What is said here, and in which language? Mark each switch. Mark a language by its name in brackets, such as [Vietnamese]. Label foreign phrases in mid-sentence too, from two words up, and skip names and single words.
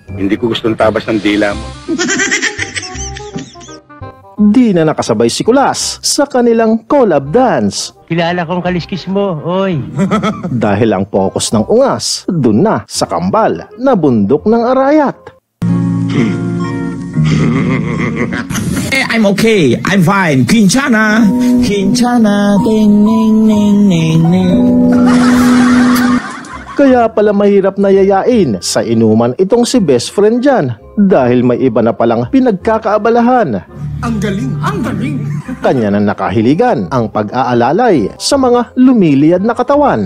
[Filipino] Hindi ko gustong tabas ng dila mo. Di na nakasabay si Kulas sa kanilang [English] collab dance. [Filipino] Kilala kong kaliskis mo, oy. Dahil ang focus ng ungas dun na sa kambal na bundok ng Arayat. [English] I'm okay. I'm fine. Quinchana. Quinchana. Ding, ning, ning, ning, ning. [Filipino] Kaya pala mahirap na yayain sa inuman itong si best friend dyan dahil may iba na palang pinagkakaabalahan. Ang galing. Ang galing. Kanya na nakahiligan ang pag-aalalay sa mga lumiliyad na katawan.